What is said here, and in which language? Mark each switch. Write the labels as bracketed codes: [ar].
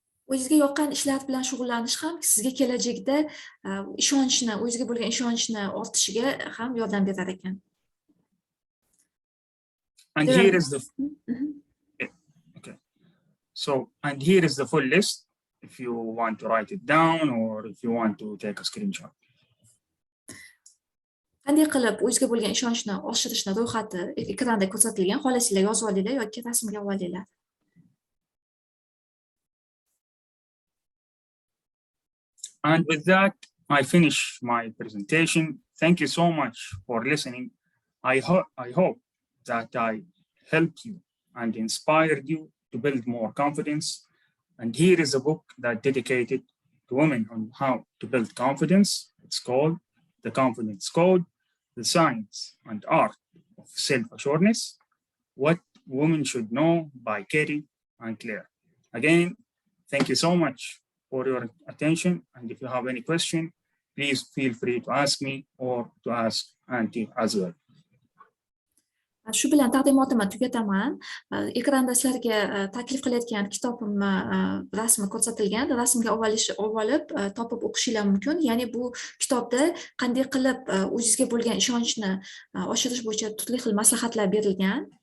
[uz] O'zingizga yoqqan ishlar bilan shug'ullanish ham sizga kelajakda ishonchni, o'zingizga bo'lgan ishonchni ortishiga ham yordam berar ekan. [en] And here is the okay. So and here is the full list. If you want to write it down or if you want to take a screenshot. [uz] Qanday qilib o'zingizga bo'lgan ishonchni oshirishni ro'yxati ekranda ko'rsatilgan. Xohlasanglar yozib olinglar yoki rasmga olinglar. [en] And with that, I finish my presentation. Thank you so much for listening. I hope that I helped you and inspired you to build more confidence. And here is a book that dedicated to women on how to build confidence. It's called The Confidence Code, The Science and Art of Self-Assuredness, What Women Should Know by Katie and Claire. Again, thank you so much for your attention. And if you have any question, please feel free to ask me or to ask Anthi as well. [uz] Shu bilan taqdimotimni tugataman. Ekranda sizlarga taklif qilayotgan kitobimni rasmi ko'rsatilgan. Rasmga olib topib o'qishinglar mumkin. Ya'ni bu kitobda qanday qilib o'zingizga bo'lgan ishonchni oshirish bo'yicha turli xil maslahatlar berilgan.